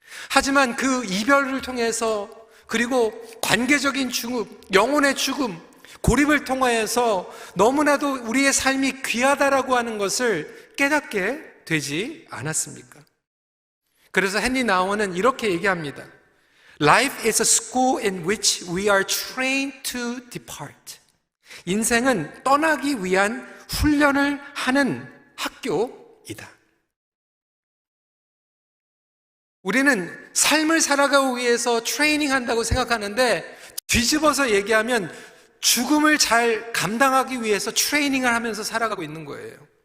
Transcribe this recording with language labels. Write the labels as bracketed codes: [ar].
[ko] 하지만 그 이별을 통해서, 그리고 관계적인 죽음, 영혼의 죽음, 고립을 통하여서 너무나도 우리의 삶이 귀하다라고 하는 것을 깨닫게 되지 않았습니까? 그래서 헨리 나우어는 이렇게 얘기합니다. [en] Life is a school in which we are trained to depart. [ko] 인생은 떠나기 위한 훈련을 하는 학교이다. 우리는 삶을 살아가기 위해서 트레이닝 한다고 생각하는데, 뒤집어서 얘기하면 죽음을 잘 감당하기 위해서 트레이닝을 하면서 살아가고 있는 거예요.